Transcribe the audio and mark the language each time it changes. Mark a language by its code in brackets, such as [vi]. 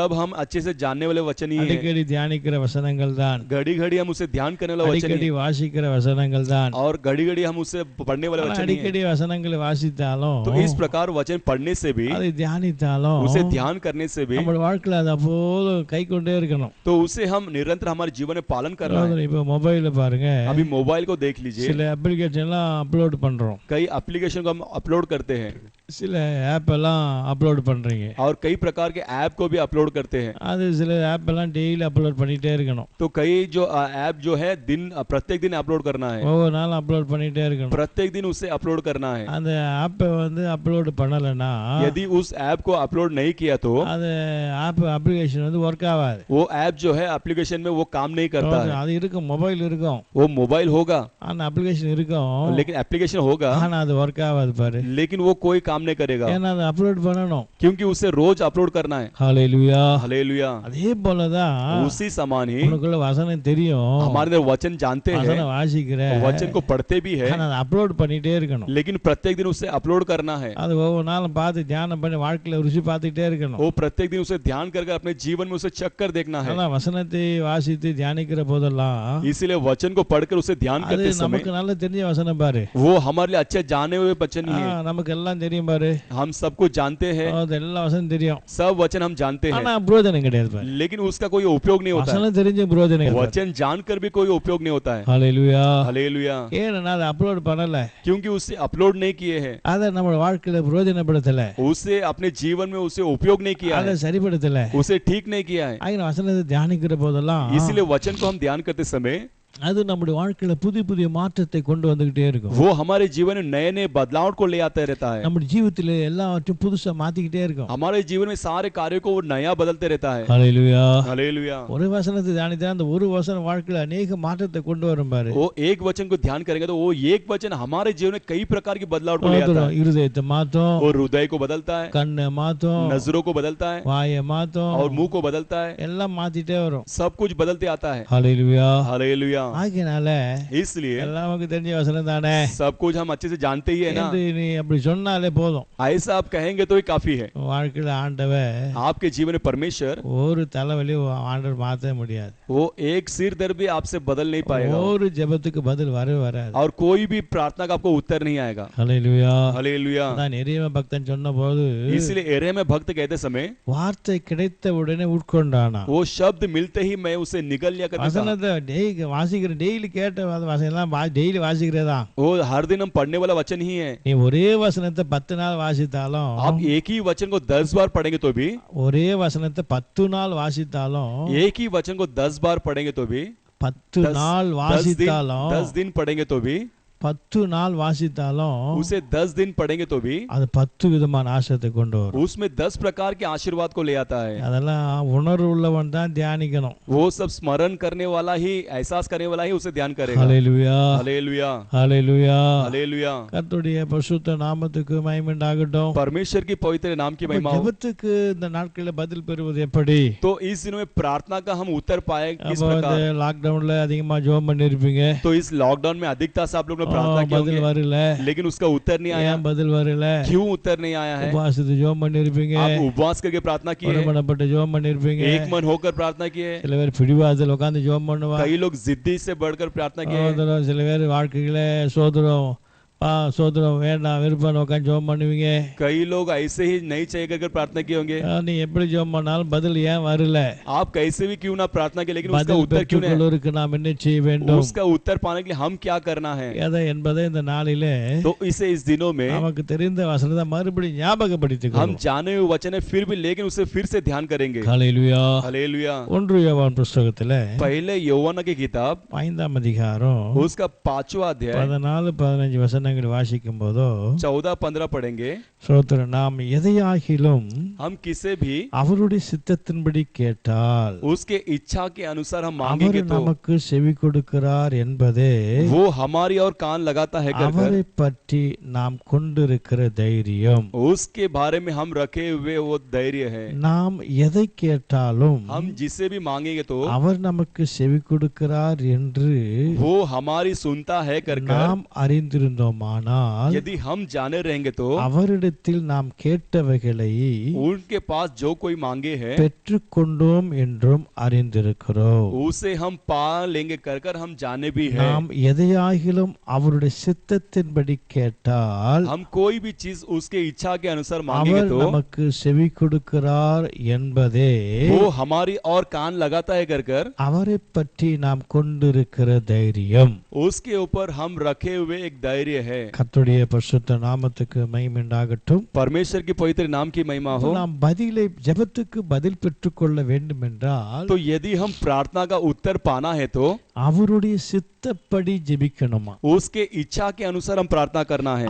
[hi] सब हम अच्छे से जानने वाले वचन ही हैं, [ta] அடிக்கடி தியானிக்கிற வசனங்கள் தான், [hi] घड़ी घड़ी हम उसे ध्यान करने वाला वचन ही [ta] அடிக்கடி [hi] हैं, [ta] வாசிக்கிற வசனங்கள் தான். [hi] और घड़ी घड़ी हम उसे पढ़ने वाले [ta] ஆனா [hi] वचन ही हैं। [ta] அடிக்கடி வசனங்களை வாசித்தாலும் [hi] तो इस प्रकार वचन पढ़ने से भी, [ta] அதை தியானித்தாலும் [hi] उसे ध्यान करने से भी, [ta] நம்ம வாழ்க்கையில அதை அப்போது கை கொண்டே இருக்கணும். [hi] तो उसे हम निरंतर हमारे जीवन में पालन कर रहे हैं। [ta] இப்போ மொபைல்ல பாருங்க, [hi] अभी मोबाइल को देख लीजिए, [ta] சில அப்ளிகேஷன் எல்லாம் அப்லோட் பண்றோம், [hi] कई एप्लीकेशन को हम अपलोड करते हैं, [ta] சில ஆப் எல்லாம் அப்லோட் பண்றீங்க. [hi] और कई प्रकार के ऐप को भी अपलोड करते हैं। [ta] அது சில ஆப் எல்லாம் டெய்லி அப்லோட் பண்ணிட்டே இருக்கணும். [hi] तो कई जो ऐप जो है प्रत्येक दिन अपलोड करना है, [ta] ஒவ்வொரு நாளும் அப்லோட் பண்ணிட்டே இருக்கணும். [hi] प्रत्येक दिन उसे अपलोड करना है। [ta] அந்த ஆப்பை வந்து அப்லோட் பண்ணலைன்னா [hi] यदि उस ऐप को अपलोड नहीं किया तो [ta] அது ஆப் அப்ளிகேஷன் வந்து ஒர்க் ஆகாது. [hi] वो ऐप जो है एप्लीकेशन में वो काम नहीं करता है। [ta] அது இருக்கும், மொபைல் இருக்கும், [hi] वो मोबाइल होगा, [ta] ஆனா அப்ளிகேஷன் இருக்கும், [hi] लेकिन एप्लीकेशन होगा, [ta] ஆனா அது ஒர்க் ஆகாது பாரு. [hi] लेकिन वो कोई काम नहीं करेगा, [ta] ஏன்னா அது அப்லோட் பண்ணணும், [hi] क्योंकि उसे रोज अपलोड करना है। [ta] ஹல்லேலூயா. [hi] हालेलुया। [ta] அதே போலதான் [hi] उसी समान ही [ta] உனக்குள்ள வசனம் தெரியும், [hi] हमारे अंदर वचन जानते हैं, [ta] வசனம் வாசிக்கிற, [hi] वचन को पढ़ते भी है, [ta] ஆனா அதை அப்லோட் பண்ணிட்டே இருக்கணும். [hi] लेकिन प्रत्येक दिन उसे अपलोड करना है। [ta] அது ஒவ்வொரு நாளும் பார்த்து தியானம் பண்ணி வாழ்க்கையில ருசி பார்த்துட்டே இருக்கணும். [hi] वो प्रत्येक दिन उसे ध्यान करके अपने जीवन में उसे चेक कर देखना है। [ta] ஆனா வசனத்தை வாசித்து தியானிக்கிற போதெல்லாம் [hi] इसीलिए वचन को पढ़कर उसे ध्यान [ta] அது [hi] करते समय [ta] நமக்கு நல்ல தெரிஞ்ச வசனம் பாரு, [hi] वो हमारे लिए अच्छे जाने हुए वचन ही है। [ta] நமக்கு எல்லாம் தெரியும் பாரு, [hi] हम सब कुछ जानते हैं, [ta] அது எல்லா வசனம் தெரியும், [hi] सब वचन हम जानते हैं, [ta] ஆனா பிரயோஜனம் கிடையாது பாரு. [hi] लेकिन उसका कोई उपयोग नहीं होता है। [ta] வசனம் தெரிஞ்ச பிரயோஜனம் கிடையாது. [hi] वचन जानकर भी कोई उपयोग नहीं होता है। [ta] ஹல்லேலூயா. [hi] हालेलुया। [ta] ஏன்னா அதை அப்லோட் பண்ணல, [hi] क्योंकि उसे अपलोड नहीं किए हैं, [ta] அதை நம்ம வாழ்க்கையில பிரயோஜனப்படுத்தல, [hi] उसे अपने जीवन में उसे उपयोग नहीं किया [ta] அதை [hi] है, [ta] சரிப்படுத்தல. [hi] उसे ठीक नहीं किया है। [ta] ஆகிய வசனத்தை தியானிக்கிற போதெல்லாம் [hi] इसीलिए वचन को हम ध्यान करते समय [ta] அது நம்முடைய வாழ்க்கையில புதிய புதிய மாற்றத்தை கொண்டு வந்துகிட்டே இருக்கும். [hi] वो हमारे जीवन में नए नए बदलाव को ले आता रहता है। [ta] நம்முடைய ஜீவிதத்திலே எல்லாவற்றையும் புதுசா மாத்திக்கிட்டே இருக்கும். [hi] हमारे जीवन में सारे कार्यों को वो नया बदलते रहता है। [ta] ஹல்லேலூயா. [hi] हालेलुया। [ta] ஒரு வசனத்தை தியானித்தா அந்த ஒரு வசனம் வாழ்க்கையில अनेक மாற்றத்தை கொண்டு வரும் பாரு. [hi] वो एक वचन को ध्यान करेंगे तो वो एक वचन हमारे जीवन में कई प्रकार की बदलाव को ले आता है। [ta] இருதயத்தை மாத்தும், [hi] वो हृदय को बदलता है, [ta] கண்ணை மாத்தும், [hi] नजरों को बदलता है, [ta] வாயை மாத்தும், [hi] और मुंह को बदलता है, [ta] எல்லாம் மாத்திட்டே வரும். [hi] सब कुछ बदलते आता है। [ta] ஹல்லேலூயா. [hi] हालेलुया। [ta] ஆகையினால [hi] इसलिए [ta] எல்லாம் நமக்கு தெரிஞ்ச வசனம் தானே [hi] सब कुछ हम अच्छे से जानते ही है ना, [ta] என்று நீ அப்படி சொன்னாலே போதும். [hi] ऐसा आप कहेंगे तो ही काफी है। [ta] வாழ்க்கையில ஆண்டவர் [hi] आपके जीवन में परमेश्वर [ta] ஒரு தலைவலி ஆண்டவர் மாத்த முடியாது, [hi] वो एक सिर दर्द भी आपसे बदल नहीं पाएगा, [ta] ஒரு ஜெபத்துக்கு பதில் வராது. [hi] और कोई भी प्रार्थना का आपको उत्तर नहीं आएगा। [ta] ஹல்லேலூயா. [hi] हालेलुया। [ta] நான் எரேமியா பக்தன் சொன்னபோது [hi] इसलिए एरेमिया भक्त कहते समय [ta] வார்த்தை கிடைத்த உடனே உட்கொண்டானா, [hi] वो शब्द मिलते ही मैं उसे निगल लिया करता था। [ta] வசனத்தை டெய்லி வாசிக்கிற, டெய்லி கேட்ட வசனம் எல்லாம் டெய்லி வாசிக்கிறதா, [hi] वो हर दिन हम पढ़ने वाला वचन ही है। [ta] நீ ஒரே வசனத்தை 10 நாள் வாசித்தாலும், [hi] आप एक ही वचन को 10 बार पढ़ेंगे तो भी, [ta] ஒரே வசனத்தை 10 நாள் வாசித்தாலும், [hi] एक ही वचन को 10 बार पढ़ेंगे तो भी, [ta] 10 நாள் வாசித்தாலும், [hi] 10 दिन पढ़ेंगे तो भी, [ta] 10 நாள் வாசித்தாலும் [hi] उसे 10 दिन पढ़ेंगे तो भी [ta] அது 10 விதமான ஆசீர்வாதத்தை கொண்டு வரும். [hi] उसमें 10 प्रकार के आशीर्वाद को ले आता है। [ta] அதெல்லாம் உணர்வு உள்ளவன் தான் தியானிக்கணும். [hi] वो सब स्मरण करने वाला ही, एहसास करने वाला ही उसे ध्यान करेगा। [ta] ஹல்லேலூயா. [hi] हालेलुया। [ta] ஹல்லேலூயா. [hi] हालेलुया। [ta] கர்த்தருடைய பரிசுத்த நாமத்துக்கு மகிமை உண்டாகட்டும். [hi] परमेश्वर की पवित्र नाम की महिमा हो। [ta] ஜெபத்துக்கு இந்த நாட்களில் பதில் பெறுவது எப்படி? [hi] तो इस दिनों में प्रार्थना का हम उत्तर पाए किस [ta] அப்ப [hi] प्रकार? [ta] இந்த லாக்டவுன்ல அதிகமா ஜெபம் பண்ணிருப்பீங்க, [hi] तो इस लॉकडाउन में अधिकता से आप लोग ने प्रार्थना की [ta] பதில் [hi] होगी, [ta] வரல. [hi] लेकिन उसका उत्तर नहीं आया। [ta] ஏன் பதில் வரல? [hi] क्यों उत्तर नहीं आया है? [ta] உபவாசத்து ஜெபம் பண்ணிருப்பீங்க, [hi] आप उपवास करके प्रार्थना किए, [ta] ஒருமனப்பட்டு ஜெபம் பண்ணிருப்பீங்க, [hi] एक मन होकर प्रार्थना किए, [ta] சில பேர் பிடிவாதத்தில் உட்கார்ந்து ஜெபம் பண்ணுவா, [hi] कई लोग जिद्दी से बढ़कर प्रार्थना किए, [ta] சில பேர் வாழ்க்கையில சோதரம் சோதரம் வேண்டாம் விருப்பம் உட்காந்து ஜெபம் பண்ணுவீங்க. [hi] कई लोग ऐसे ही नहीं चाहिए कर प्रार्थना किए होंगे। [ta] நீ எப்படி ஜெபம் பண்ணாலும் பதில் ஏன் வரல? [hi] आप कैसे भी क्यों ना प्रार्थना किए, लेकिन उसका [ta] பதில் [hi] उत्तर क्यों नहीं? [ta] பெற்றுக்கொள்வதற்கு நாம் என்ன செய்ய வேண்டும்? [hi] उसका उत्तर पाने के लिए हम क्या करना है? [ta] எதை என்பதை இந்த நாளிலே [hi] तो इसे इस दिनों में [ta] நமக்கு தெரிந்த வசனத்தை மறுபடியும் ஞாபகப்படுத்திக் [hi] हम [ta] கொள்வோம். [hi] जाने हुए वचन है फिर भी, लेकिन उसे फिर से ध्यान करेंगे। [ta] ஹல்லேலூயா. [hi] हालेलुया। [ta] 1 யோவான் புத்தகத்திலே [hi] पहले யோவாन की किताब [ta] 5ஆம் அதிகாரம் [hi] उसका 5वां अध्याय [ta] 14-15 வசனங்கள் வசனங்கள் வாசிக்கும் போதோ [hi] 14-15 पढ़ेंगे। [ta] ஸ்தோத்திரம், நாம் எதையாகிலும் [hi] हम किसे भी [ta] அவருடைய சித்தத்தின்படி கேட்டால் [hi] उसके इच्छा के अनुसार हम [ta] அவர் [hi] मांगेंगे तो [ta] நமக்கு செவி கொடுக்கிறார் என்பதே [hi] वो हमारी और कान लगाता है कर [ta] அவரை பற்றி நாம் கொண்டிருக்கிற தைரியம். [hi] उसके बारे में हम रखे हुए वो धैर्य है। [ta] நாம் எதை கேட்டாலும் [hi] हम जिसे भी मांगेंगे तो [ta] அவர் நமக்கு செவி கொடுக்கிறார் என்று [hi] वो हमारी सुनता है कर [ta] நாம் அறிந்திருந்தோமானால் [hi] यदि हम जाने रहेंगे तो [ta] அவரிடத்தில் நாம் கேட்டவைகளை [hi] उनके पास जो कोई मांगे है [ta] பெற்றுக்கொண்டோம் என்றும் அறிந்திருக்கிறோம். [hi] उसे हम पा लेंगे कर हम जाने भी है। [ta] நாம் எதையாகிலும் அவருடைய சித்தத்தின்படி கேட்டால் [hi] हम कोई भी चीज उसके इच्छा के अनुसार मांगेंगे [ta] அவர் [hi] तो [ta] நமக்கு செவி கொடுக்கிறார் என்பதே [hi] वो हमारी और कान लगाता है कर [ta] அவரை பற்றி நாம் கொண்டிருக்கிற தைரியம். [hi] उसके ऊपर हम रखे हुए एक धैर्य है। [ta] கர்த்தருடைய பரிசுத்த நாமத்துக்கு மகிமை உண்டாகட்டும். [hi] परमेश्वर की पवित्र नाम की महिमा हो। [ta] நாம் பதிலை ஜெபத்துக்கு பதில் பெற்றுக்கொள்ள வேண்டும் என்றால் [hi] तो यदि हम प्रार्थना का उत्तर पाना है तो [ta] அவருடைய சித்தப்படி ஜெபிக்கணுமா? [hi] उसके इच्छा के अनुसार हम प्रार्थना करना है।